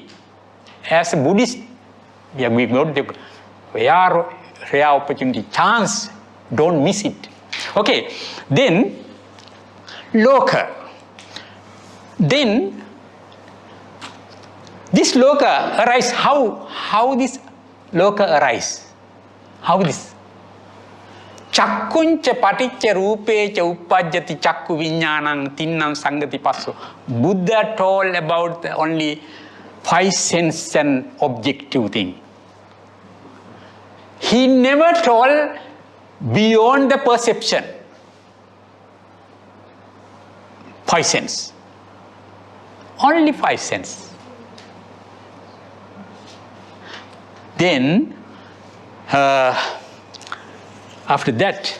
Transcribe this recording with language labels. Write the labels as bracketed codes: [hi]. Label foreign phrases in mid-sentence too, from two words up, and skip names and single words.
[en] As a Buddhist, we got the rare opportunity, chance. Don't miss it. Okay, then loka. Then this loka arise. How this loka arise? How this? [pi] Chakkuncha paticca rupecha uppajjati chakku viññānaṁ tinnam sangati passo. [en] Buddha told about the only 5 sense and objective thing. He never told beyond the perception. 5 sense. Only 5 sense. Then after that.